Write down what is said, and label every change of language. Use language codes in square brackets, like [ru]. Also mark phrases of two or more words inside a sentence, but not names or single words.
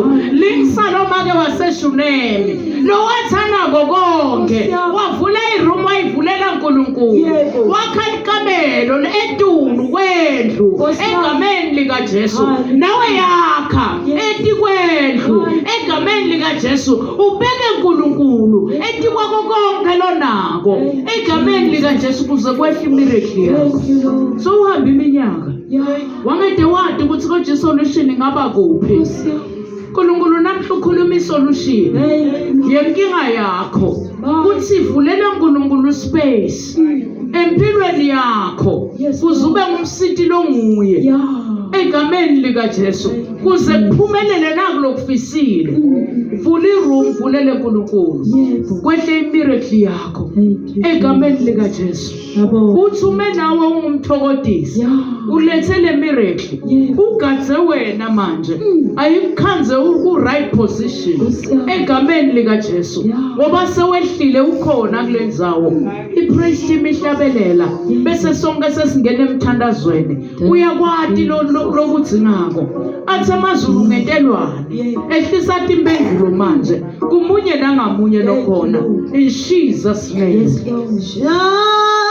[ss] Lingisaloma ke waseshunemi lo wathanako konke wavula iroom wayivulela uNkulunkulu, wakha ikamelo etulu kwendlu egameni lika Jesu. Nawe yakha etikwendlu egameni lika Jesu. Ubeke uNkulunkulu etikwako konke lonako egameni lika Jesu kuze kwehle imiracle yakho. [en] Thank you, Lord. [ss] So uhamba iminyaka [en] Yeah. [ss] wangede wadi ukuthi konje solution ingaba kuphi. Nkosi yami. uNkulunkulu namhla ukhuluma isolution [en] Thank you. [ss] yenkinga yakho kuthi vulela uNkulunkulu space empilweni yakho kuze ube ngumsiti longuye [en] Yeah. [ss] egameni lika Jesu kuze kuphumelele nakulokufisile. Vula iroom vulele uNkulunkulu Yebo. kwehle imiracle yakho [en] Thank you. [ss] egameni lika Jesu. Yabo. Uthume nawe ungumthokodisi [en] Yeah. [ss] ulethele miracle Yebo. ugadze wena manje ayikukhanze ku-right position Nkosi yami. egameni lika Jesu [en] Yeah. [ss] ngoba sewehlile ukhona kule ndzawo. I-praise team ihlabelela bese sonke sesingena emthandazweni. Uyakwati lokudzingako athi amazulu ngentelwane ehlisa timpendulo manje kumunye nangamunye lokhona [en] in Jesus name. Yes, Lord. Yeah.